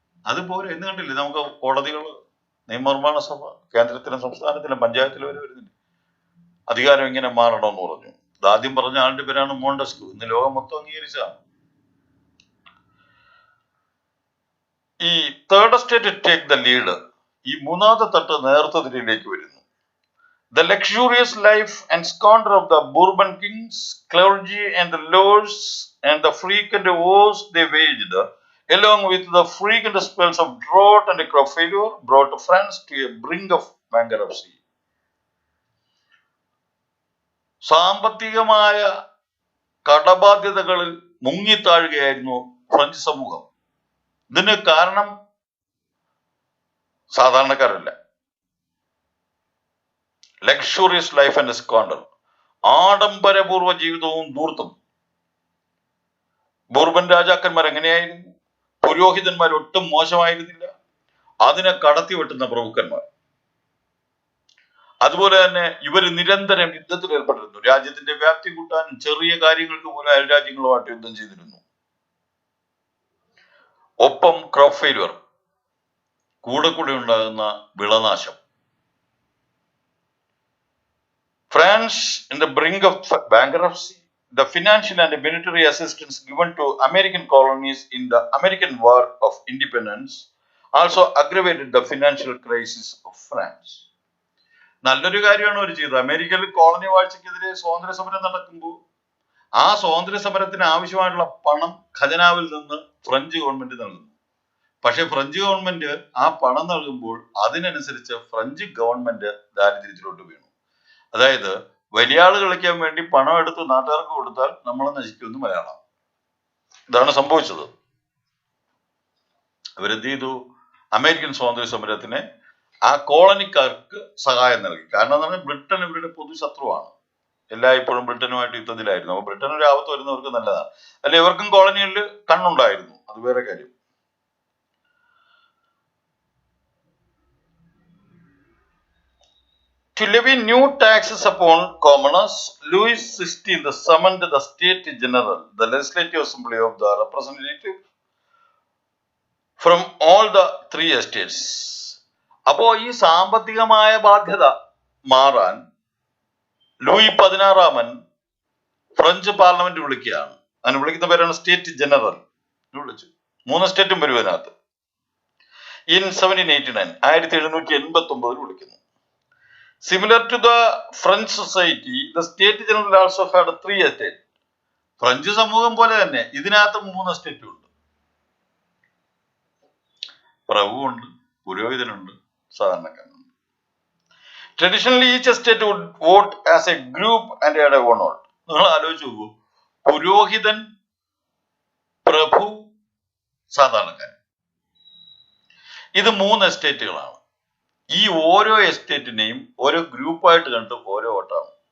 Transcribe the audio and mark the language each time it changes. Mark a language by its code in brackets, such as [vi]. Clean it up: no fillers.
[ml] അതുപോലെ എന്ന് കണ്ടില്ലേ നമുക്ക് കോടതികൾ, നിയമനിർമ്മാണ സഭ, കേന്ദ്രത്തിലും സംസ്ഥാനത്തിലും പഞ്ചായത്തിലും വരെ വരുന്നില്ല. അധികാരം ഇങ്ങനെ മാറണമെന്ന് പറഞ്ഞു. ആദ്യം പറഞ്ഞ ആളുടെ പേരാണ് മോണ്ടസ്ക്യൂ. ഇന്ന് ലോകം മൊത്തം അംഗീകരിച്ചതാണ്. [en] ഈ third estate take the lead. [ml] ഈ 3ാമത്തെ തട്ട് നേതൃത്വത്തിലേക്ക് വരുന്നു. [en] The luxurious life and squalor of the Bourbon kings, clergy and the lords, and the frequent wars they waged, along with the frequent spells of drought and crop failure, brought France to a brink of bankruptcy. [ml] സാമ്പത്തികമായ കടബാധ്യതകളിൽ മുങ്ങിത്താഴുകയായിരുന്നു French സമൂഹം. ഇതിന് കാരണം സാധാരണക്കാരല്ല. [en] luxurious life and squander, [ml] ആഡംബരപൂർവ്വ ജീവിതവും ധൂർത്തും. Bourbon രാജാക്കന്മാർ എങ്ങനെയായിരുന്നു? പുരോഹിതന്മാർ ഒട്ടും മോശമായിരുന്നില്ല, അതിനെ കടത്തി വെട്ടുന്ന പ്രഭുക്കന്മാർ. അതുപോലെ തന്നെ ഇവർ നിരന്തരം യുദ്ധത്തിൽ ഏർപ്പെട്ടിരുന്നു. രാജ്യത്തിന്റെ വ്യാപ്തി കൂട്ടാനും ചെറിയ കാര്യങ്ങൾക്ക് പോലും അയൽരാജ്യങ്ങളുമായിട്ട് യുദ്ധം ചെയ്തിരുന്നു. ഒപ്പം ക്രോപ്പ് ഫെയിലുവർ, കൂടെ ഉണ്ടാകുന്ന വിളനാശം. [en] France in the brink of bankruptcy, the financial and military assistance given to American colonies in the American War of Independence also aggravated the financial crisis of France. [ml] നല്ലൊരു കാര്യമാണ് അവർ ചെയ്തത്. അമേരിക്കയിൽ കോളനി വാഴ്ചക്കെതിരെ സ്വാതന്ത്ര്യ സമരം നടക്കുമ്പോൾ ആ സ്വാതന്ത്ര്യ സമരത്തിന് ആവശ്യമായിട്ടുള്ള പണം ഖജനാവിൽ നിന്ന് ഫ്രഞ്ച് ഗവൺമെന്റ് നൽകുന്നു. പക്ഷെ ഫ്രഞ്ച് ഗവൺമെന്റ് ആ പണം നൽകുമ്പോൾ അതിനനുസരിച്ച് ഫ്രഞ്ച് ഗവൺമെന്റ് ദാരിദ്ര്യത്തിലോട്ട് വീണു. അതായത് വലിയ ആള് കളിക്കാൻ വേണ്ടി പണം എടുത്ത് നാട്ടുകാർക്ക് കൊടുത്താൽ നമ്മളെ നശിക്കുമെന്ന് മലയാളം. ഇതാണ് സംഭവിച്ചത്. അവരെന്ത് ചെയ്തു? അമേരിക്കൻ സ്വാതന്ത്ര്യ സമരത്തിന് ആ കോളനിക്കാർക്ക് സഹായം നൽകി. കാരണം എന്ന് പറഞ്ഞാൽ ബ്രിട്ടൻ ഇവരുടെ പൊതുശത്രുവാണ്. എല്ലായ്പ്പോഴും ബ്രിട്ടനുമായിട്ട് യുദ്ധത്തിലായിരുന്നു. അപ്പൊ ബ്രിട്ടൻ ഒരു ആപത്ത് വരുന്നവർക്ക് നല്ലതാണ്. അല്ലെ, ഇവർക്കും കോളനികളിൽ കണ്ണുണ്ടായിരുന്നു, അത് വേറെ കാര്യം. [en] To levy new taxes upon commoners, Louis XVI summoned the State General, the Legislative Assembly of the Representative, from all the three estates. [ml] അപ്പോ ഈ സാമ്പത്തികമായ ബാധ്യത മാറാൻ ലൂയി 16 ഫ്രഞ്ച് പാർലമെന്റ് വിളിക്കുകയാണ്. അതിന് വിളിക്കുന്ന പേരാണ് സ്റ്റേറ്റ് ജനറൽ. വിളിച്ചു. 3 സ്റ്റേറ്റും വരും അതിനകത്ത്. ഇൻ 1789 1789 വിളിക്കുന്നു. [en] Similar to the French society, the State General also had 3 estates. [ml] French സമൂഹം പോലെ തന്നെ ഇതിനകത്ത് 3 എസ്റ്റേറ്റും ഉണ്ട്. പ്രഭുവുണ്ട്, പുരോഹിതനുണ്ട്, സാധാരണക്കാരുണ്ട്. [en] Traditionally, each estate would vote as a group and had a one vote. [ml] നിങ്ങൾ ആലോചിച്ച് നോക്കൂ, പുരോഹിതൻ, പ്രഭു, സാധാരണക്കാരൻ. ഇത് 3 എസ്റ്റേറ്റുകളാണ്. ഈ ഓരോ എസ്റ്റേറ്റിനെയും ഓരോ ഗ്രൂപ്പായിട്ട് കണ്ട് ഓരോ വോട്ടാണ്.